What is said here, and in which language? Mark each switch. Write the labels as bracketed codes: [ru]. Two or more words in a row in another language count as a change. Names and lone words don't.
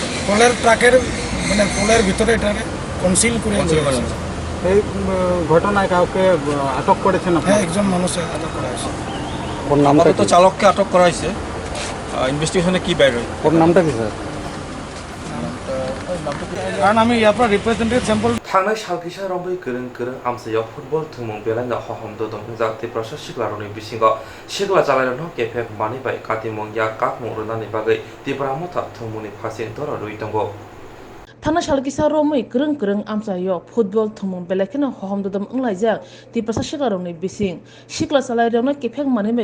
[bn] ফলের ট্রাকের মানে ফলের ভিতরে এটাকে কনসিল করে এই ঘটনায় কাউকে আটক করেছেন হ্যাঁ একজন মানুষের আটক করা হয়েছে ওর নামটা তো চালককে আটক করা হয়েছে ইনভেস্টিগেশনে কি বাইরে ওর নামটা কি স্যার কারণ আমি আপনার [en] representative sample [trp] थांनाय सालखिसा रंबै गोरों गोरों आमसायाव फुटबल थुमुं बेलायना हहमदो दंजा त्रिपुरा सिख्लारनि बिसिङाव सिख्ला जालायनो केफे मानिबाय कातिमुं या काकमुं रुनानि बागै त्रिपुरा मथा थुमुनि फासिं दर रुइ दंगो थाना सालकिसा रोमै गोरों गोरों आमसायो फुटबल थुमुं बेलायखेनो हहमदोदम ओंलायजा त्रिपुरा सिख्लारनि बिसिं सिख्ला जालायनो केफे मानिबाय